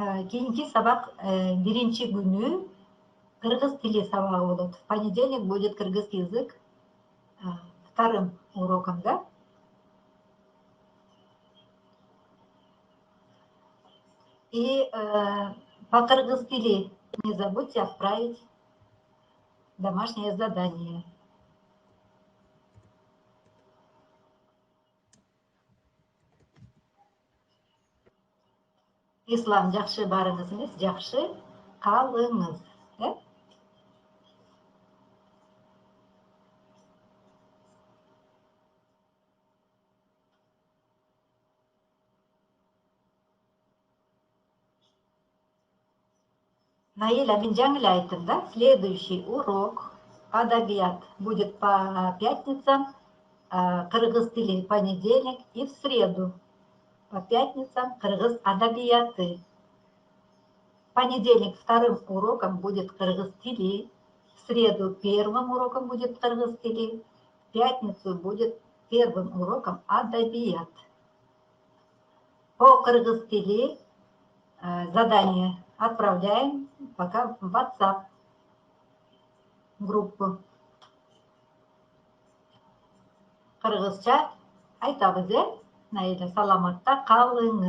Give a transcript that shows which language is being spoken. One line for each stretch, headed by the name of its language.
Kyrgyz: Кийинки сабак биринчи күнү кыргыз тили сабагы болот.
Russian: В понедельник будет кыргызский язык вторым уроком, да? И по кыргыз тили не забудьте отправить домашнее задание.
Kyrgyz: Ислам, жакшы барыңыз эмес, жакшы калыңыз. Наиля, мен жаңы эле айттым, да?
Russian: Следующий урок адабият будет по пятницам, кыргыз тили понедельник и в среду. По пятницам кыргыз адабияты. В понедельник вторым уроком будет кыргыз тили, в среду первым уроком будет кыргыз тили, в пятницу будет первым уроком адабият. По кыргыз тили задание отправляем пока в WhatsApp группу.
Kyrgyz: Кыргызча айтабыз, Наиля, саламатта калыңыз.